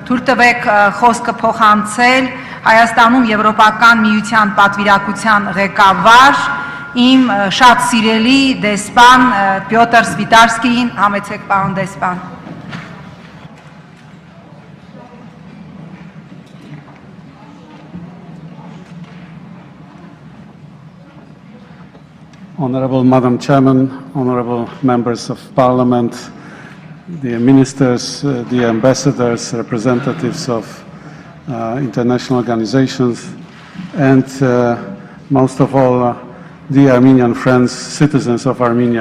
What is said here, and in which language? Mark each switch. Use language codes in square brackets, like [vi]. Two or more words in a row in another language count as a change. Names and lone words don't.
[hy] թույլ տվեք խոսքը փոխանցել Հայաստանում Եվրոպական միության պատվիրակության ղեկավար իմ շատ սիրելի դեսպան Պյոտր Սվիտալսկուին, համեցեք պարոն դեսպան։ [en] Honorable Madam Chairman, honorable members of Parliament, the ministers, the ambassadors, representatives of international organizations, and most of all, the Armenian friends, citizens of Armenia.